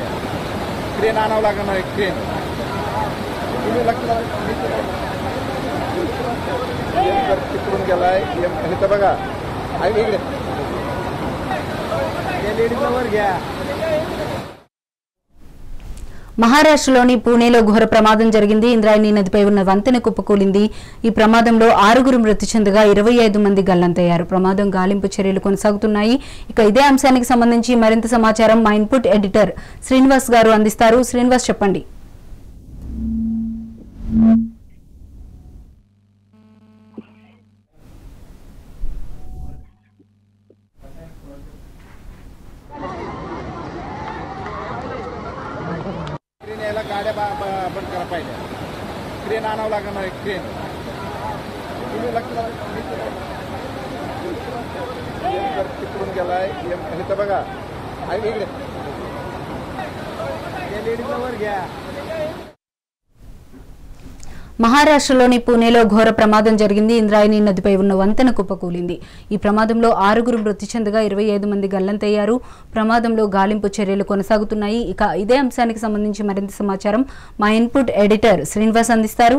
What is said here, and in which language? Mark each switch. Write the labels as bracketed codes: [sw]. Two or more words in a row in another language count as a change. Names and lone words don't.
[mr] ट्रेन आणावं लागणार ट्रेन तिकडून गेलाय इथं बघा इकडे लेडीजवर घ्या. [te] మహారాష్ట్రలోని పూణేలో ఘోర ప్రమాదం జరిగింది. ఇంద్రాయణి నదిపై ఉన్న వంతెన కుప్పకూలింది. ఈ ప్రమాదంలో 6 మృతి చెందగా 25 మంది గల్లంతయ్యారు. ప్రమాదం గాలింపు చర్యలు కొనసాగుతున్నాయి. ఇక ఇదే అంశానికి సంబంధించి మరింత సమాచారం మా [en] input editor [te] శ్రీనివాస్ గారు అందిస్తారు. శ్రీనివాస్ చెప్పండి. [mr] गाड्या बंद करा पाहिजे. ट्रेन आणावं लागणार ट्रेन तिकडून गेलाय इथं बघा इकडे लेडीजवर घ्या. [te] మహారాష్ట్రలోని పూణేలో ఘోర ప్రమాదం జరిగింది. ఇంద్రాయణి నదిపై ఉన్న వంతెన కుప్పకూలింది. ఈ ప్రమాదంలో 6 మృతి చెందగా 25 మంది గల్లంతయ్యారు. ప్రమాదంలో గాలింపు చర్యలు కొనసాగుతున్నాయి. ఇక ఇదే అంశానికి సంబంధించి మరింత సమాచారం మా [en] input editor [te] శ్రీనివాస్ అందిస్తారు.